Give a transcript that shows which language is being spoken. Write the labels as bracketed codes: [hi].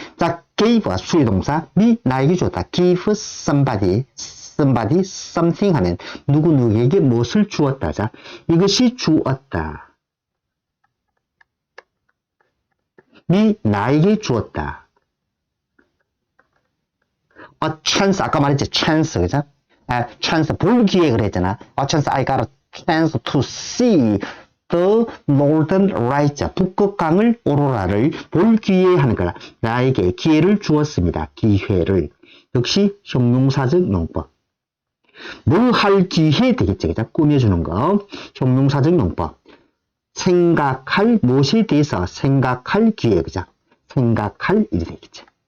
[ko] 자, give가 수의동사, 나에게 줬다. [en] give somebody something [ko] 하면 누구에게 무엇을 주었다. 자, 이것이 주었다. 나에게 주었다. a chance, 아까 말했지, chance, 그죠? chance, 볼 기회 그랬잖아. [en] a chance, I got a chance to see the northern lights, [ko] 북극강을 오로라를 볼 기회 하는 거라. 나에게 기회를 주었습니다. 기회를. 역시 형용사적 용법. 뭘 할 기회 되겠지. 그죠? 꾸며주는 거. 형용사적 용법. 생각할 무엇에 대해서 생각할 기회. 그죠? 생각할 일이 되겠지.